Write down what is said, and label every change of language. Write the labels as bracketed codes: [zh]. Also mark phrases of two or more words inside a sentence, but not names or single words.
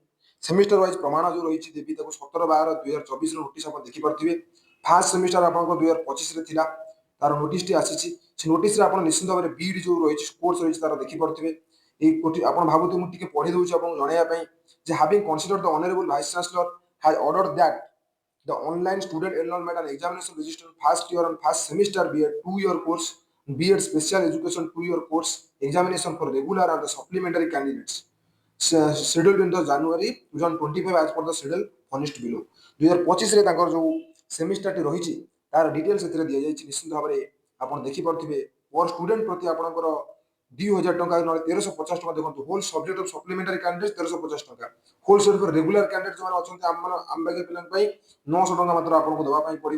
[en] semester wise [or] ପ୍ରମାଣ ଯୋଉ ରହିଛି ଦେବି ତାକୁ 17/12/2024 ନୋଟିସ ଆପଣ ଦେଖିପାରୁଥିବେ। [en] first semester [or] ଆପଣଙ୍କ 2025ରେ ଥିଲା, ତାର ନୋଟିସଟି ଆସିଛି। ସେ ନୋଟିସରେ ଆପଣ ନିଶ୍ଚିତ ଭାବରେ ବିଇଡି ଯୋଉ ରହିଛି କୋର୍ସ ରହିଛି ତାର ଦେଖିପାରୁଥିବେ। ଏଇ ଆପଣ ଭାବୁଥିବେ ମୁଁ ଟିକେ ପଢି ଦଉଛି ଆପଣଙ୍କୁ ଜଣାଇବା ପାଇଁ ଯେ [en] having considered the honorable vice chancellor has ordered that the online student enrollment and examination register first year and first semester B.Ed 2-year course, B.Ed special education 2-year course, examination for regular and the supplementary candidates scheduled in the January 2025 as per the schedule furnished below। [or] 2025ରେ ତାଙ୍କର ଯୋଉ ସେମିଷ୍ଟାରଟି ରହିଛି ତାର ଡିଟେଲ୍ସ ଏଥିରେ ଦିଆଯାଇଛି। ନିଶ୍ଚିତ ଭାବରେ ଆପଣ ଦେଖିପାରୁଥିବେ [en] per student [or] ପ୍ରତି ଆପଣଙ୍କର 2,000 ଟଙ୍କା ନହେଲେ 1,350 ଟଙ୍କା ଦେଖନ୍ତୁ। [en] whole subject of supplementary candidate [or] 1,350 ଟଙ୍କା। [en] whole subject regular candidate [or] ଯୋଉମାନେ ଅଛନ୍ତି ଆମ ବାଗିଆ ପିଲାଙ୍କ ପାଇଁ 900 ଟଙ୍କା ମାତ୍ର ଆପଣଙ୍କୁ ଦେବା ପାଇଁ ପଡିବ।